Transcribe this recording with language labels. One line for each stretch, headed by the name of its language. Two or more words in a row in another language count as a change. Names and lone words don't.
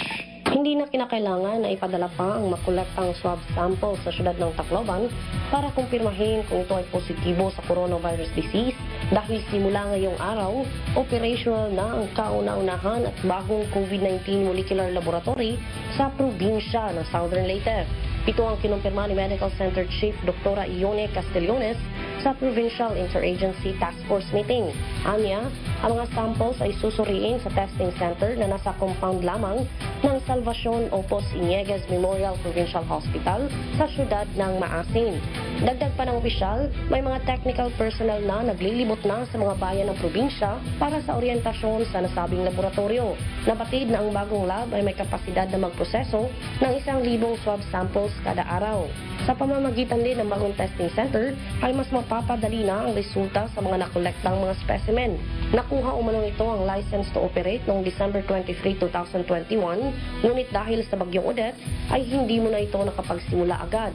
Filipino: Hindi na kinakailangan na ipadala pa ang makulatang swab sample sa syudad ng Tacloban para kumpirmahin kung ito ay positibo sa coronavirus disease dahil simula ngayong araw, operational na ang kauna-unahan at bagong COVID-19 molecular laboratory sa probinsya ng Southern Leyte. Ito ang kinumpirma ni Medical Center Chief Dr. Ione Castellones sa Provincial Interagency Task Force meeting. Anya, ang mga samples ay susuriin sa testing center na nasa compound lamang ng Salvacion Opos Iniegues Memorial Provincial Hospital sa syudad ng Maasin. Dagdag pa ng opisyal, may mga technical personnel na naglilibot na sa mga bayan ng probinsya para sa oryentasyon sa nasabing laboratorio. Nabatid na ang bagong lab ay may kapasidad na magproseso ng 1,000 swab samples kada araw. Sa pamamagitan din ng bagong testing center ay mas mapapadali na ang resulta sa mga nakolektang mga specimen. Nakuha umano ito ang
English: license to operate
Filipino: noong December 23, 2021, ngunit dahil sa bagyong Odette ay hindi mo na ito nakapagsimula agad.